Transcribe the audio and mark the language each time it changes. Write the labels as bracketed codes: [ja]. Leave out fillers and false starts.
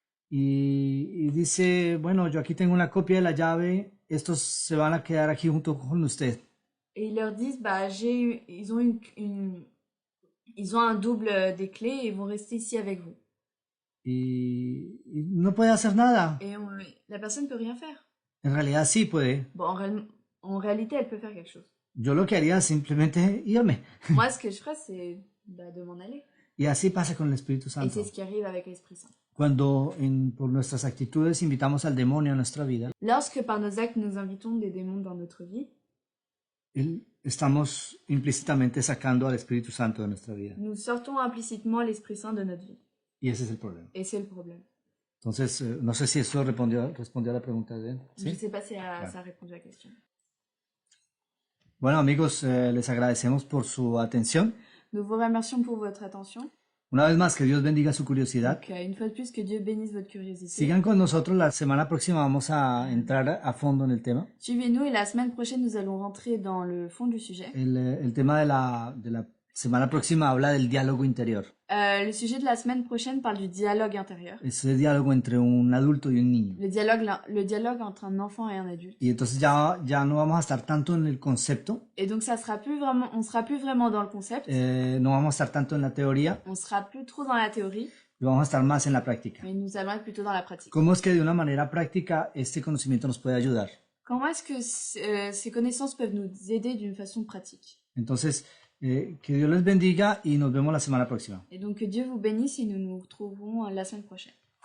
[es] Y dice, bueno, yo aquí tengo una copia de la llave, estos se van a quedar aquí junto con usted. [fr] Et ils leur disent, bah, ils ont un double des clés et ils vont rester ici avec vous. [es] Y no puede hacer nada. [fr] Et la personne ne peut rien faire. [es] En realidad sí puede. [fr] Bon, en réalité, elle peut faire quelque chose. [es] Yo lo que haría es simplemente irme. [fr] Moi, ce que je ferais, c'est de m'en aller. [es] Y así pasa con el Espíritu [fr] Et [es] Santo. [fr] c'est ce qui arrive avec l'Esprit Saint. [es] Cuando por nuestras actitudes invitamos al demonio a nuestra vida, [fr] Lorsque par nos actes, nous invitons des démons dans notre vie, [es] estamos implícitamente sacando al Espíritu Santo de nuestra vida. [fr] nous sortons implicitement l'Esprit Saint de notre vie. [es] Y ese es el problema. [fr] Et c'est le problème. [es] Entonces, no sé si eso respondió a la pregunta de él. [fr] Je ne sais pas si ça a répondu à la question. [es] Bueno, amigos, les agradecemos por su atención. [fr] Nous vous remercions pour votre attention. [es] Una vez más, que Dios bendiga su curiosidad. [fr] Donc, une fois de plus, que Dieu bénisse votre curiosité. [es] Sigan con nosotros, la semana próxima vamos a entrar a fondo en el tema. [fr] Suivez-nous et la semaine prochaine, nous allons rentrer dans le fond du sujet. [es] El tema de la semana próxima habla del diálogo interior. [fr] Le sujet de la semaine prochaine parle du dialogue intérieur. [es] Ese diálogo entre un adulto y un niño. [fr] Le dialogue entre un enfant et un adulte. [es] Y entonces ya no vamos a estar tanto en el concepto, [fr] Et donc, on sera plus vraiment dans le concept. [es] no vamos a estar tanto en la teoría, [fr] On sera plus trop dans la théorie, [es] vamos a estar más en la práctica. [fr] mais nous allons être plutôt dans la pratique. [es] ¿Cómo es que de una manera práctica este conocimiento nos puede ayudar? [fr] Comment est-ce que ces connaissances peuvent nous aider d'une façon pratique? [es] Entonces, que Dios les bendiga y nos vemos la semana próxima. [fr] Et donc, que Dieu vous bénisse et nous nous retrouverons la semaine prochaine.